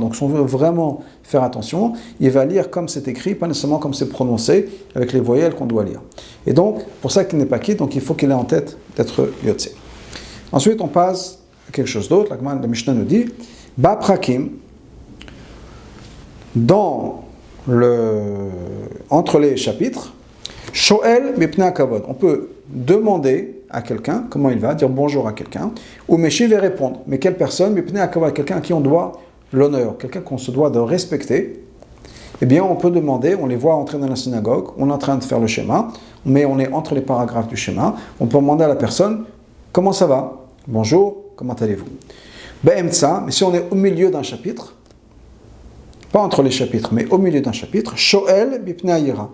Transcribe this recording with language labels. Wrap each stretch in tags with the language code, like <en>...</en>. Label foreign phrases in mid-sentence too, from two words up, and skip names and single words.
<fr>Donc si on veut vraiment faire attention, il va lire comme c'est écrit, pas nécessairement comme c'est prononcé, avec les voyelles qu'on doit lire. Et donc, pour ça qu'il n'est pas quitte, donc il faut qu'il ait en tête d'être yotze. Ensuite, on passe à quelque chose d'autre. La Mishnah nous dit,</fr> <he>בין פרקים,</he> <fr>entre les chapitres,</fr> <he>שואל מפני כבוד.</he> <fr>On peut demander à quelqu'un comment il va, dire bonjour à quelqu'un, ou Meshiv et répondre. Mais quelle personne?</fr> <he>מפני כבוד,</he> <fr>quelqu'un à qui on doit l'honneur, quelqu'un qu'on se doit de respecter. Eh bien, on peut demander, on les voit entrer dans la synagogue, on est en train de faire le schéma, mais on est entre les paragraphes du schéma, on peut demander à la personne comment ça va? Bonjour, comment allez-vous? Be'emtsa, mais si on est au milieu d'un chapitre, pas entre les chapitres, mais au milieu d'un chapitre,</fr> <he>שואל בפני יראה.</he>